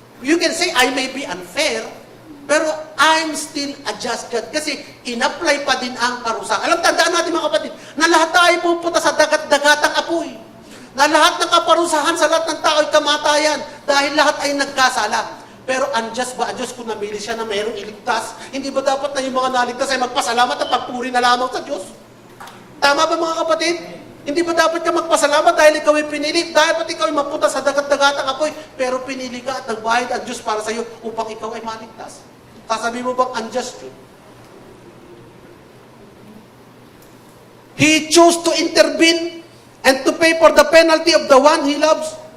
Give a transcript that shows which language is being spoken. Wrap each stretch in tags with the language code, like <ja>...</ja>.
<en>You can say, I may be unfair, pero I'm still a just God.</en> <tl>Kasi in-apply pa din ang parusa. Alam, tandaan natin mga kapatid, na lahat tayo pupunta sa dagat-dagatang apoy. Na lahat ng kaparusahan sa lahat ng tao ay kamatayan dahil lahat ay nagkasala. Pero unjust ba? Diyos kung namili siya na mayroong iligtas. Hindi ba dapat na yung mga naligtas ay magpasalamat at pagpuri na lamang sa Diyos? Tama ba mga kapatid? Hindi ba dapat ka magpasalamat dahil ikaw ay pinili? Dapat ikaw ay mapunta sa dagat-dagatang apoy, pero pinili ka at nagbayad ang Diyos para sa iyo upang ikaw ay maligtas. Sasabi mo bang unjust yun?</tl> <en>He chose to intervene and to pay for the penalty of the one He loves.</en>